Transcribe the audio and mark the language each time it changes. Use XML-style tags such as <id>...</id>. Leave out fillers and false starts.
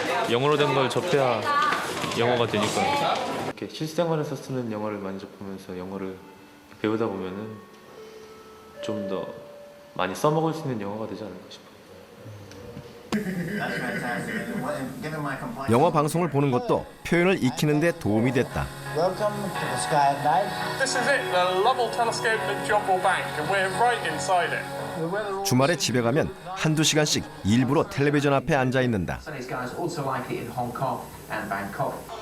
<ko>영어로 된 걸 접해야 영어가 되니까. 이렇게 실생활에서 쓰는 영어를 많이 접하면서 영어를 배우다 보면은 좀 더 많이 써먹을 수 있는 영어가 되지 않을까 싶어요. 영어 방송을 보는 것도 표현을 익히는 데 도움이 됐다.</ko> <en>Welcome to the sky at night. This is it, the Lovell Telescope at Joppa Bank, and we're right inside it.</en> <ko>주말에 집에 가면 한두 시간씩 일부러 텔레비전 앞에 앉아 있는다.</ko> <en>These guys also like it in Hong Kong and Bangkok.</en>